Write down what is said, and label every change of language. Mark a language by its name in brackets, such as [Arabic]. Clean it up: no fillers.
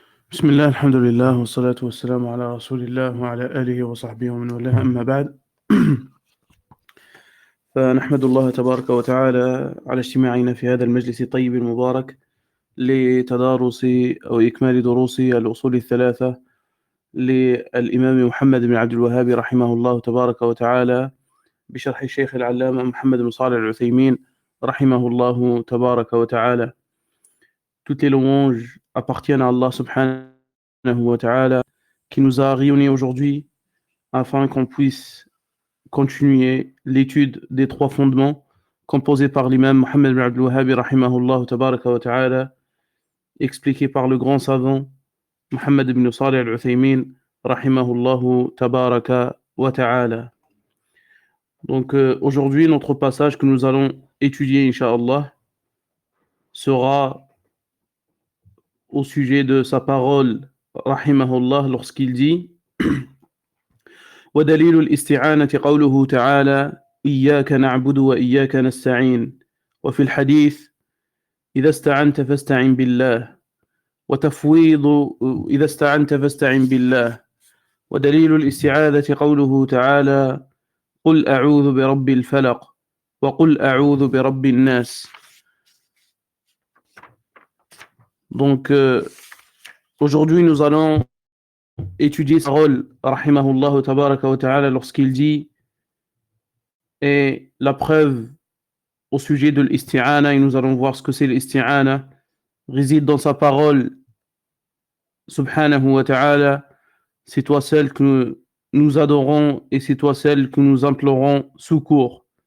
[Arabic] بسم الله الحمد لله والصلاة والسلام على رسول الله وعلى آله وصحبه ومن والاه أما بعد فنحمد الله تبارك وتعالى على اجتماعنا في هذا المجلس الطيب المبارك لتدارس أو إكمال دروس الأصول الثلاثة للإمام محمد بن عبد الوهاب رحمه الله تبارك وتعالى بشرح الشيخ العلامة محمد بن صالح العثيمين رحمه الله تبارك وتعالى. [French] Toutes les louanges appartiennent à Allah subhanahu wa ta'ala qui nous a réunis aujourd'hui afin qu'on puisse continuer l'étude des trois fondements composés par l'imam Mohammed ibn Abdul Wahhab rahimahullah tabaraka wa ta'ala, expliqués par le grand savant Mohammed ibn Salih al-Uthaymin rahimahullah tabaraka wa ta'ala. Donc aujourd'hui, notre passage que nous allons étudier, Inch'Allah, sera au sujet de sa parole, rahimahullah, lorsqu'il dit [Arabic] ودليل الاستعانة قوله تعالى إياك نعبد وإياك نستعين وفي الحديث إذا استعنت فاستعن بالله وتفويض إذا استعنت فاستعن بالله ودليل الاستعاذة قوله تعالى قل أعوذ برب الفلق وقل أعوذ برب الناس. [French] Donc aujourd'hui nous allons étudier sa parole, rahimahullah tabaraka wa ta'ala, lorsqu'il dit, et la preuve au sujet de l'isti'ana, et nous allons voir ce que c'est l'isti'ana, réside dans sa parole, subhanahu wa ta'ala, c'est toi celle que nous adorons et c'est toi celle que nous implorons secours.